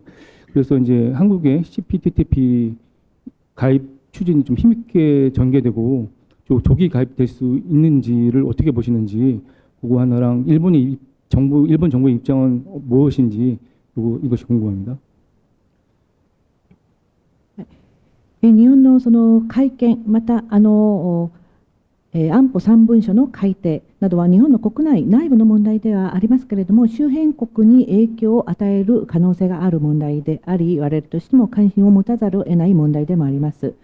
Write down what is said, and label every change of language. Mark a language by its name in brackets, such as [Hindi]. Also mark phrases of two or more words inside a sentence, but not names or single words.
[Korean] 그래서 이제 한국의 CPTPP 가입 추진이 좀 힘있게 전개되고 조기 가입될 수 있는지를 어떻게 보시는지 그거 하나랑 일본 정부의 입장은 무엇인지 이것이 궁금합니다. [Japanese] 日本のその改憲、また安保3文書の改定などは日本の国内内部の問題ではありますけれども、周辺国に影響を与える可能性がある問題であり、我々としても関心を持たざるを得ない問題でもあります。